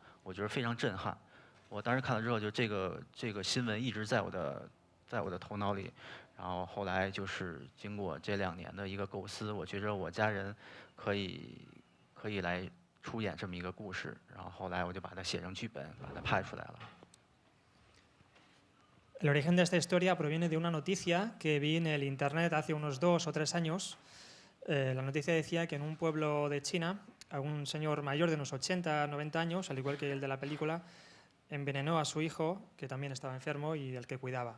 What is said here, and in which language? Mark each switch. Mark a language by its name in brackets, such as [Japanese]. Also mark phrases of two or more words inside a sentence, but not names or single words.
[Chinese] 我觉得非常震撼。我当时看了之后，就这个新闻一直在我的头脑里。然后后来就是经过这2年的一个构思，我觉着我家人可以来出演这么一个故事，然后后来我就把它写成剧本，把它拍出来了。 [Spanish] El origen de esta historia proviene de una noticia que vi en el internet hace unos 2 o 3 años. La noticia decía que en un pueblo de China, a un señor mayor de unos 80, 90 años, al igual que el de la película, envenenó a su hijo, que también estaba enfermo y del que cuidaba.